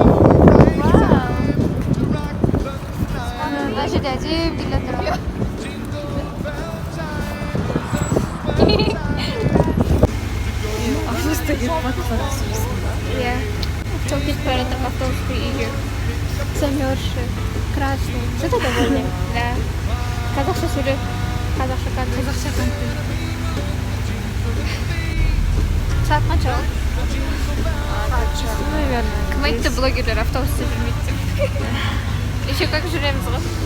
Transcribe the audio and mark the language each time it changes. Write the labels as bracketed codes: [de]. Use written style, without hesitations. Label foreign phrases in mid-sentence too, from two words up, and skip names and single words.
[kk] Мына жерде әдеп келе тұр. Автобуста кетіп Иә. Сол кетіп бара жатырмын автобусқа үйге. [ru] Замерзший, красный. Что-то довольный. Да. [kk] Қазақша сөйлеп. Қазақша контент. Сағат қанша ол? [ru] Наверное. [kk] Кім айтты блогерлер автобуста жүрмейді деп. [ru] Еще как [kk] жүреміз ғой.